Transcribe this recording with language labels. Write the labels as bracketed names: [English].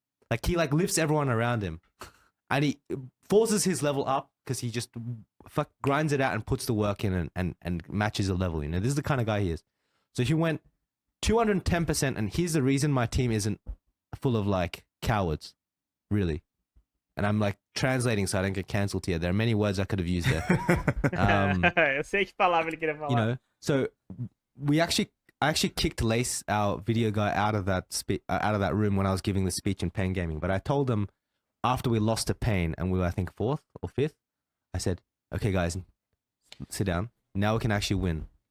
[English] Like he like lifts everyone around him. And he forces his level up because he just grinds it out and puts the work in and matches the level. You know, this is the kind of guy he is. So he went 210%, and here's the reason my team isn't full of like cowards, really. And I'm like translating so I don't get cancelled here. There are many words I could have used there. [Portuguese] Eu sei que palavra ele queria falar. [English] You know, so I actually kicked Lace, our video guy, out of that room when I was giving the speech in Pain Gaming. But I told him, after we lost to Pain and we were, I think, 4th or 5th, I said, okay, guys, sit down. Now we can actually win.